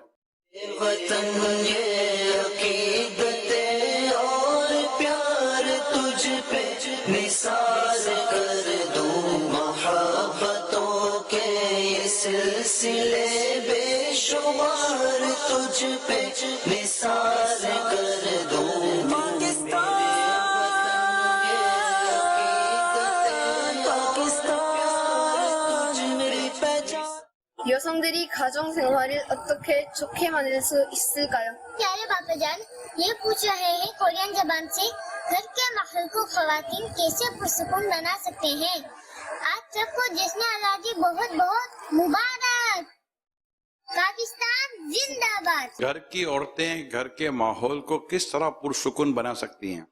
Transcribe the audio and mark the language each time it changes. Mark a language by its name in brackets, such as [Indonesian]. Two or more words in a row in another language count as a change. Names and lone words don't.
[Urdu] وطن یہ عقیدت اور پیار تجھ پہ نثار کر دوں، محبتوں کے یہ سلسلے بے شمار تجھ پہ نثار کر دوں. [Korean] 여성들이 가정 생활을 어떻게 좋게 만들 수 있을까요? [Urdu] پیارے پاپا جان، یہ پوچھ رہے ہیں کورین زبان سے، گھر کے ماحول کو خواتین کیسے پرسکون بنا سکتے ہیں? آج سب کو جشن آزادی بہت بہت مبارک. پاکستان زندہ باد. گھر کی عورتیں گھر کے ماحول کو کس طرح پرسکون بنا سکتی ہیں?